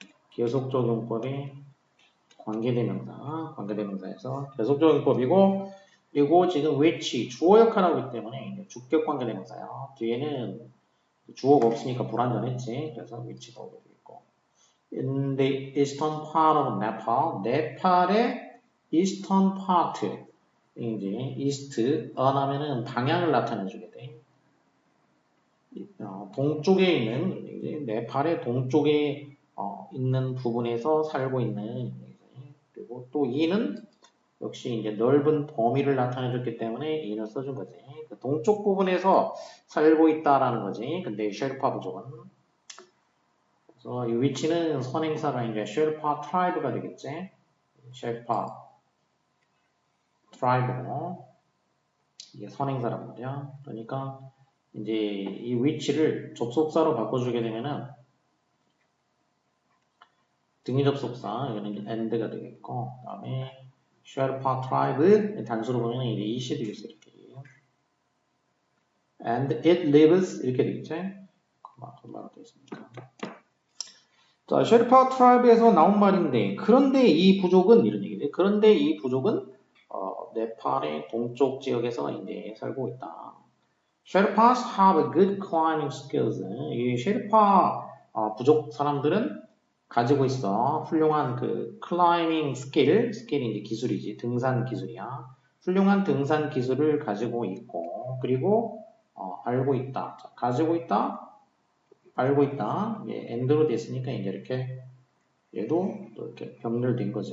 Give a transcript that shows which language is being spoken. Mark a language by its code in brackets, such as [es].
[ko] 계속적 용법이 관계대명사에서 계속적 용법이고, 그리고 지금 which 주어 역할을 하기 때문에 이제 주격 관계대명사야. 뒤에는 주어가 없으니까 불완전했지. 그래서 which가 오게 되겠고. [en] In the eastern part of Nepal, [ko] 네팔의 [en] eastern part, [ko] 이제 [en] east, [ko] 하면은 방향을 나타내주게 돼. 동쪽에 있는, 이제 네팔의 동쪽에 있는 부분에서 살고 있는, 그리고 또 이는 역시 이제 넓은 범위를 나타내줬기 때문에 이는 써준 거지. 그 동쪽 부분에서 살고 있다라는 거지. 근데 셰르파 부족은. 그래서 이 위치는 선행사가 이제 셰르파 트라이브가 되겠지. 셰르파 트라이브고 이게 선행사란 말이야. 그러니까 이제 이 위치를 접속사로 바꿔주게 되면은 등위 접속사 이거는 이제 and가 되겠고, 그다음에 셰르파 트라이브 단수로 보면 이제 이시 되겠어 이렇게. [en] And it lives [ko] 이렇게 되겠지. 그만 되겠습니까? 자, 셰르파 트라이브에서 나온 말인데, 그런데 이 부족은 이런 얘기죠. 그런데 이 부족은 네팔의 동쪽 지역에서 이제 살고 있다. [en] Sherpas have good climbing skills. [ko] 이 셰르파 부족 사람들은 가지고 있어 훌륭한 그 climbing 스킬이 이제 기술이지, 등산 기술이야. 훌륭한 등산 기술을 가지고 있고, 그리고 알고 있다. 자, 가지고 있다. 알고 있다. 예, and로 됐으니까 이제 이렇게 얘도 또 이렇게 병렬된 거지.